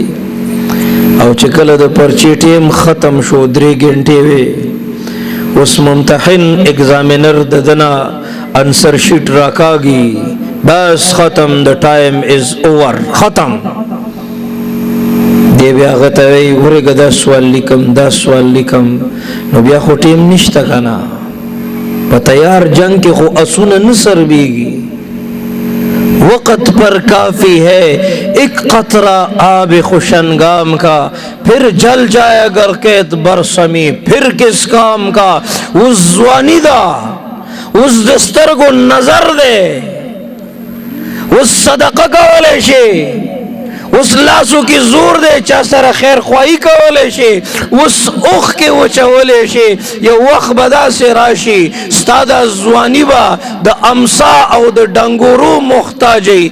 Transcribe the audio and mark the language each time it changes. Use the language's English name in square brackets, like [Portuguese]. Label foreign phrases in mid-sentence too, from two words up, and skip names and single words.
[Pashto] او چې کله د پرچې ټیم ختم شو، 3 ګنټې وې، اوس ممتحن اگزامینر د ده نه [English] answer sheet [Pashto] راکاږي، بس ختم، د [English] time is over, [Pashto] ختم. دی بیا هغه ته وایي ورېږه دا سوال لیکم، دا سوال لیکم. نو بیا خو ټیم نشته که نه، په تیار جنگ کے خو اسونه نه سربیږي. [Urdu] وقت پر کافی ہے ایک قطرہ آب خوشنگام کا، پھر جل جائے اگر قید برسمی پھر کس کام کا. [Pashto] اس ځواني دا، اوس د سترګو نظر دی، اوس صدقه کولی شي، اوس لاسو کې زور دی، چا سره خیر خواهی کولی شي، اوس اوښ کې وچولی شي. یو وخت به داسې راشي ستا دا ځواني به د امسا او د ډنګورو محتاجوي.